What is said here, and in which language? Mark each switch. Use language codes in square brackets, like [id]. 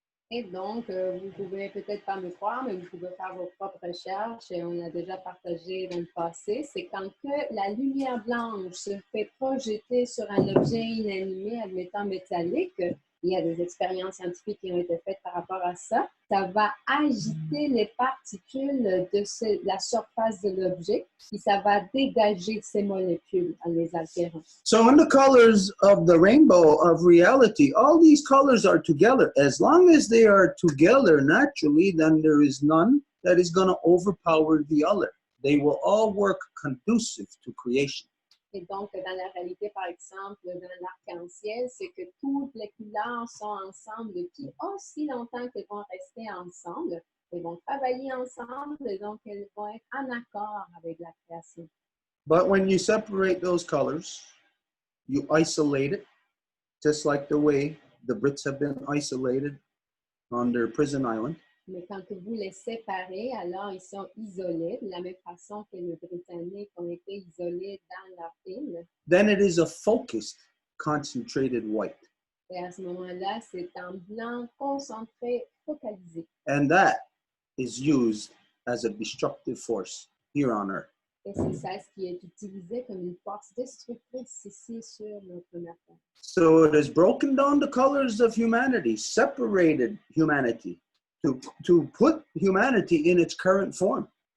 [fr] Et donc, vous pouvez peut-être pas me croire, mais vous pouvez faire vos propres recherches, et on a déjà partagé dans le passé, c'est quand que la lumière blanche se fait projeter sur un objet inanimé, admettant métallique, il y a des expériences scientifiques qui ont été faites par rapport à ça, ça va agiter les particules de la surface de l'objet, puis ça va dégager ces molécules en les altérant. [en] So in the colors of the rainbow of reality, all these colors are together. As long as they are together naturally, then there is none that is going to overpower the other. They will all work conducive to creation. [fr] Et donc, dans la réalité, par exemple, dans l'arc-en-ciel, c'est que toutes les couleurs sont ensemble depuis aussi longtemps qu'elles vont rester ensemble. Elles vont travailler ensemble et donc elles vont être en accord avec la création. [en] But when you separate those colors, you isolate it, just like the way the Brits have been isolated on their prison island. [fr] Mais quand vous les séparez, alors ils sont isolés, de la même façon que les Britanniques ont été isolés dans leur île. [en] Then it is a focused, concentrated white. [fr] Et à ce moment-là, c'est un blanc concentré, focalisé. [en] And that is used as a destructive force here on Earth. [fr] Et c'est ça ce qui est utilisé comme une force destructrice ici sur notre planète. [en] So it has broken down the colors of humanity, separated humanity, to put humanity in its current form.